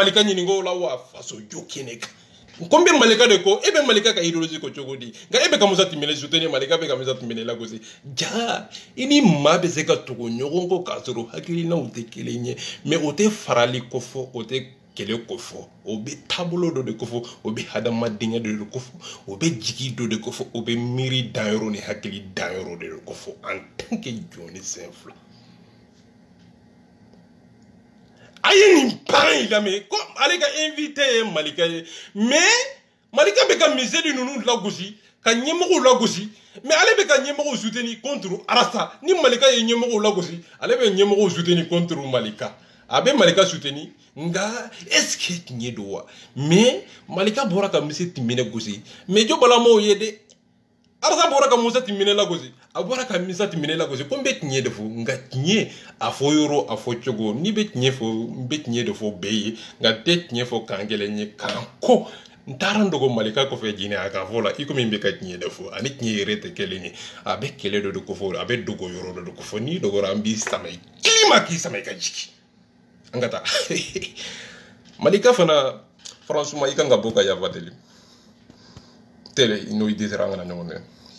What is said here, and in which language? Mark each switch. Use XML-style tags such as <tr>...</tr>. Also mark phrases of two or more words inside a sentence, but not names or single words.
<bm>Malika ɲininka o la wa faso jo kɛnɛ kan ko n bɛ Malika de ko e bɛ Malika ka idéologie ko cogo di nka e bɛ ka Musa Timbine soutenir Malika bɛ ka Musa Timbine lagosi ja i ni maa bɛ se ka tugu ɲɔgɔn kɔ k'a sɔrɔ hakilinaw tɛ kelen ye mais o tɛ farali ko fɔ o tɛ kɛlɛ ko fɔ o bɛ taabolo dɔ de ko fɔ o bɛ hadamadenya dɔ de ko fɔ o bɛ jigi dɔ de ko fɔ o bɛ miiri danyɔrɔ ni hakili danyɔrɔ de ko fɔ</bm> <fr>en tant que</fr> <bm>jɔn ni sen fila a ye nin baara in lamɛn ko ale ka invité ye Malika ye mais Malika bɛ ka miseli ninnu lagosi ka ɲɛmɔgɔw lagosi mais ale bɛ ka ɲɛmɔgɔw</bm> <fr>soutenir contre</fr> <bm>Arasa ni Malika ye ɲɛmɔgɔw lagosi ale bɛ ɲɛmɔgɔw</bm> <fr>soutenir contre</fr> <bm>Malika a bɛ Malika soutenir nga</bm> <fr>est-ce que</fr> <bm>tiɲɛ don wa mais Malika bɔra ka Musa Timbine gosi mais jo balamaw ye de Arasa bɔra ka Musa Timbine lagosi a bɔra ka Musa Timbine lagosi ko n bɛ tiɲɛ de fɔ nka tiɲɛ a fɔ yɔrɔ a fɔ cogo ni bɛ tiɲɛ fɔ n bɛ tiɲɛ de fɔ bɛɛ ye nka tɛ tiɲɛ fɔ kan gɛlɛn ye kan ko n taara n dogo Malika kɔfɛ jinɛ a kan fɔ la i komi n bɛ ka tiɲɛ de fɔ ani tiɲɛ yɛrɛ tɛ kelen ye a bɛ kɛlɛ dɔ de ko fɔ a bɛ dogo yɔrɔ dɔ de ko fɔ n'i dogora an b'i sama i kilima k'i sama i ka jigin an ka taa Malika fana franchement i kan ka bɔ ka yafa deli tele n'o i dɛsɛra an kana ɲɔgɔn dɛ</bm>